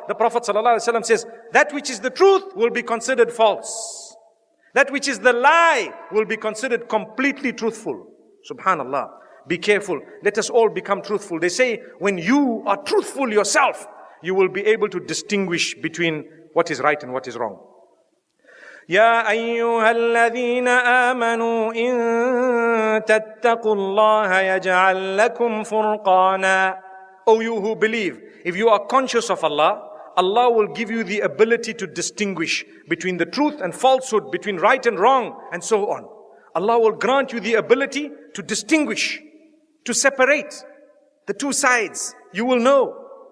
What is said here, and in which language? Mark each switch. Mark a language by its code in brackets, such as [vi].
[en] The Prophet ﷺ says, that which is the truth will be considered false. That which is the lie will be considered completely truthful. Subhanallah. Be careful. Let us all become truthful. They say, when you are truthful yourself, you will be able to distinguish between what is right and what is wrong. [ar] يا أيها الذين آمنوا إن تتقوا الله يجعل لكم فرقانا. [en] O you who believe, if you are conscious of Allah, Allah will give you the ability to distinguish between the truth and falsehood, between right and wrong, and so on. Allah will grant you the ability to distinguish, to separate the two sides. You will know.